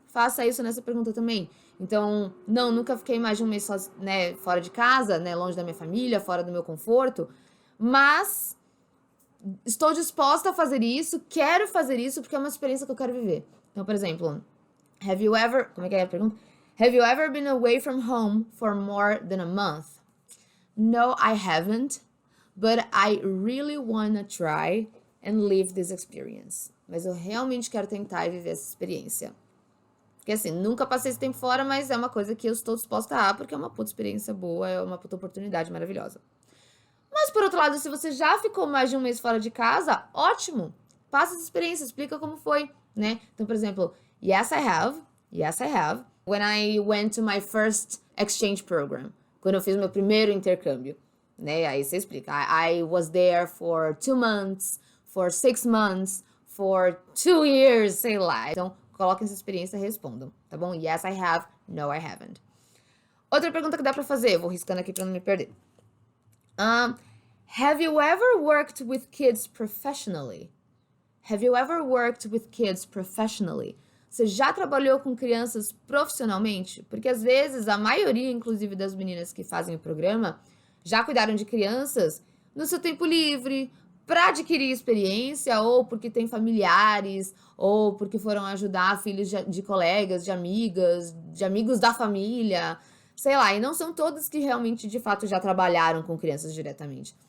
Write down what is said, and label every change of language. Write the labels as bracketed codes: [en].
[pt] Faça isso nessa pergunta também. Então, não, nunca fiquei mais de um mês né, fora de casa, né, longe da minha família, fora do meu conforto, mas estou disposta a fazer isso, quero fazer isso porque é uma experiência que eu quero viver. Então, por exemplo, como é que é a pergunta? [en] Have you ever been away from home for more than a month? No, I haven't, but I really wanna try and live this experience. [pt] Mas eu realmente quero tentar e viver essa experiência. Porque assim, nunca passei esse tempo fora, mas é uma coisa que eu estou disposta a, porque é uma puta experiência boa, é uma puta oportunidade maravilhosa. Mas por outro lado, se você já ficou mais de um mês fora de casa, ótimo! Passa essa experiência, explica como foi, né? Então, por exemplo, [en] yes I have, when I went to my first exchange program, [pt] quando eu fiz meu primeiro intercâmbio, né? Aí você explica, [en] I was there for 2 months, for 6 months, for 2 years, [pt] sei lá. Então, coloquem essa experiência e respondam, tá bom? [en] Yes, I have. No, I haven't. [pt] Outra pergunta que dá pra fazer, vou riscando aqui pra não me perder. [en] Have you ever worked with kids professionally? Have you ever worked with kids professionally? [pt] Você já trabalhou com crianças profissionalmente? Porque às vezes a maioria, inclusive das meninas que fazem o programa, já cuidaram de crianças no seu tempo livre, para adquirir experiência, ou porque tem familiares, ou porque foram ajudar filhos de colegas, de amigas, de amigos da família, sei lá. E não são todas que realmente, de fato, já trabalharam com crianças diretamente.